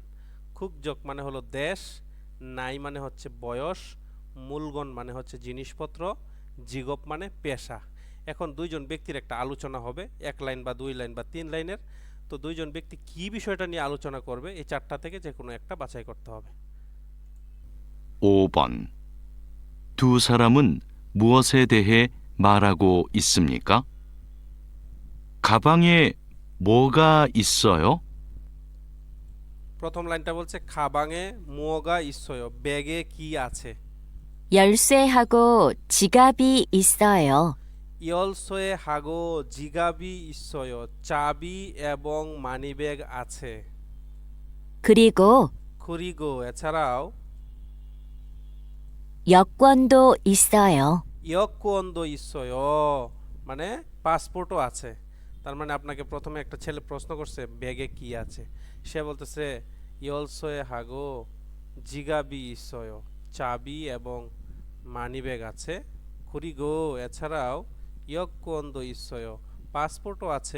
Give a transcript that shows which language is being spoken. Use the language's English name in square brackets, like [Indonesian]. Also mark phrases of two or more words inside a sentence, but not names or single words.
[Bangla] খুকজক মানে হলো দেশ, নাই মানে হচ্ছে বয়স, মূলগণ মানে হচ্ছে জিনিসপত্র, জিগপ মানে পেশা। এখন দুইজন ব্যক্তির একটা আলোচনা হবে, 1 লাইন বা 2 লাইন বা 3 লাইনের। তো দুইজন ব্যক্তি কি বিষয়টা নিয়ে আলোচনা করবে, এই 4টা থেকে যে কোনো একটা বাছাই করতে হবে। [Korean] 5번. 두 사람은 무엇에 대해 말하고 있습니까? 가방에 뭐가 있어요? [Bangla] প্রথম লাইনটা বলছে [Korean] 가방에 뭐가 있어요, [Bangla] ব্যাগে কি আছে। [Korean] 열쇠하고 지갑이 있어요. 열쇠 하고 지갑이 있어요, [Bangla] চাবি এবং মানিব্যাগ আছে। [Korean] 그리고 [Bangla] খুরিগো এছাড়াও [Korean] 여권도 있어요. 여권도 있어요 [Bangla] মানে পাসপোর্টও আছে। তার মানে আপনাকে প্রথমে একটা ছেলে প্রশ্ন করছে ব্যাগে কি আছে, সে বলতেছে [Korean] 열쇠 하고 지갑이 있어요, [Bangla] চাবি এবং মানিব্যাগ আছে। খুরিগো এছাড়াও [Korean] 여권도 있어요, [Bangla] পাসপোর্টও আছে।